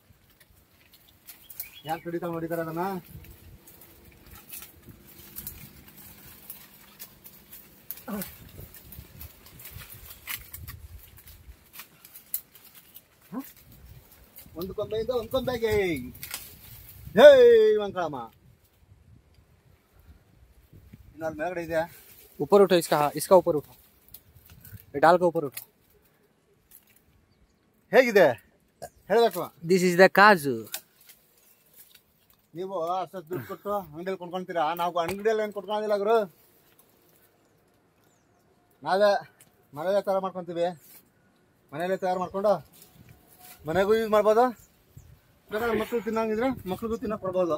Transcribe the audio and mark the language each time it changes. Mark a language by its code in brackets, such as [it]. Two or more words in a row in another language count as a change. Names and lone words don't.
[kn] ಯಾಕೆ ಖಂಡಿತ ನೋಡಿದ್ದಾರೆ ಅದನ್ನು? ಒಂದು ಕೊಂಬೆಯಿಂದ ಒಂದು ಕೊಂಬೆಗೆ ಜೈ ಮಂಕಳಮ್ಮ. ಇನ್ನಾರು ಮೇಲ್ಗಡೆ ಇದೆ. [hi] ऊपर उठो, इसका ऊपर उठो, डाल का ऊपर उठो. [kn] ಹೇಗಿದೆ ಹೇಳಬೇಕು. [en] this is the kaju. [kn] ನೀವು ಅಷ್ಟು ದುಡ್ಡು ಕೊಟ್ಟು ಅಂಗಡಿಯಲ್ಲಿ ಕೊಂಡ್ಕೊಳ್ತೀರಾ? ನಾವು ಅಂಗಡಿಯಲ್ಲಿ ಏನು ಕೊಟ್ಕೊಳ್ಳೋದಿಲ್ಲ ಗುರು. ನಾವೇ ಮನೆಯಲ್ಲೇ ತಯಾರು ಮಾಡ್ಕೊತೀವಿ. ಮನೆಯಲ್ಲೇ ತಯಾರು ಮಾಡ್ಕೊಂಡು ಮನೆಗೂ ಯೂಸ್ ಮಾಡ್ಬೋದು. ಬೇಕಾದ್ರೆ ಮಕ್ಕಳು ತಿನ್ನಂಗಿದ್ರೆ ಮಕ್ಳಿಗೂ ತಿನ್ನೋಕೆ ಕೊಡ್ಬೋದು.